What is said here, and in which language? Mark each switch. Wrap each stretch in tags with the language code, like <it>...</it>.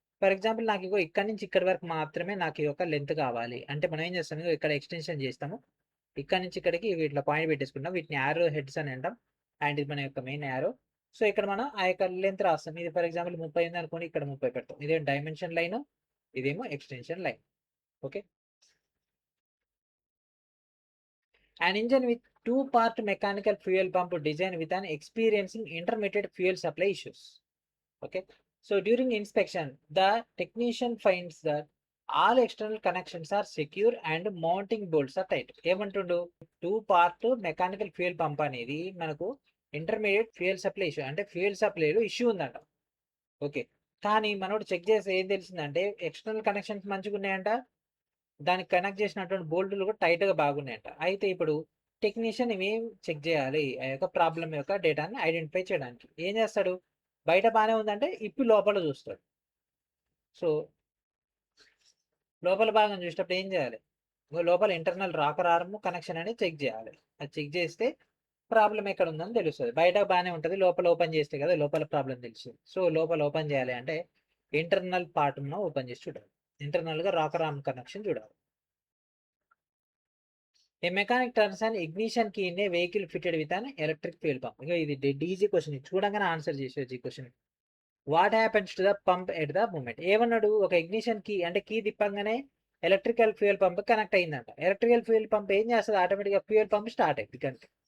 <te>For example నాకు ఇగో ఇక్కడ నుంచి ఇక్కడి వరకు మాత్రమే నాకు ఈ యొక్క లెంత్ కావాలి అంటే మనం ఏం చేస్తాం, ఇక్కడ ఎక్స్టెన్షన్ చేస్తాము, ఇక్కడ నుంచి ఇక్కడికి ఇట్లా పాయింట్ పెట్టేసుకుంటాం, వీటిని యారో హెడ్స్ అని అంటాం, అండ్ ఇది మన యొక్క మెయిన్ యారో. సో ఇక్కడ మనం ఆ యొక్క లెంత్ రాస్తాం. ఇది ఫర్ ఎగ్జాంపుల్ 30 ఉంది అనుకోండి, ఇక్కడ 30 పెడతాం. ఇదేమో డైమెన్షన్ లైన్, ఇదేమో extension line. Okay.</te> <en>An engine with two-part mechanical fuel pump design with an experiencing intermittent fuel supply issues. Okay. So during inspection, the technician finds that all external connections are secure and mounting bolts are tight.</en> <te>ఏమంటుండు, 2-part mechanical fuel pump అనేది మనకు intermediate fuel supply issue అంటే fuel సప్లైలో issue ఉందంట. Okay. కానీ మనోడు check చేస్తే ఏం తెలిసిందంటే ఎక్స్టర్నల్ కనెక్షన్స్ మంచిగా ఉన్నాయంట, దానికి కనెక్ట్ చేసినటువంటి బోల్టులు కూడా టైట్గా బాగున్నాయంట. అయితే ఇప్పుడు టెక్నీషియన్ ఇవేం చెక్ చేయాలి, ఆ యొక్క ప్రాబ్లం యొక్క డేటాని ఐడెంటిఫై చేయడానికి ఏం చేస్తాడు, బయట బాగానే ఉందంటే ఇప్పి లోపల చూస్తాడు. సో లోపల భాగం చూసేటప్పుడు ఏం చేయాలి, లోపల ఇంటర్నల్ రాకర్ ఆర్మ్ కనెక్షన్ అనేది చెక్ చేయాలి. అది చెక్ చేస్తే ప్రాబ్లం ఎక్కడ ఉందని తెలుస్తుంది. బయట బాగానే ఉంటుంది, లోపల ఓపెన్ చేస్తే కదా లోపల ప్రాబ్లం తెలుస్తుంది. సో లోపల ఓపెన్ చేయాలి అంటే ఇంటర్నల్ పార్ట్ను ఓపెన్ చేసి చూడాలి, ఇంటర్నల్గా రాకర్ ఆర్మ్ కనెక్షన్ చూడాలి.</te> <en>A mechanic turns an ignition key in a vehicle fitted with an electric fuel pump.</en> <te>ఇది డెడ్ ఈజీ క్వశ్చన్, చూడంగానే ఆన్సర్ చేసేది ఈ question.</te> <en>What happens to the pump at the moment.</en> <te>ఏమన్నాడు, ఒక ignition key అంటే key తిప్పంగానే electrical fuel pump connect అయిందంట. Electrical fuel pump ఏం చేస్తుంది, ఆటోమేటిక్గా ఫ్యూయల్ పంప్ స్టార్ట్ అయింది కనుక.</te>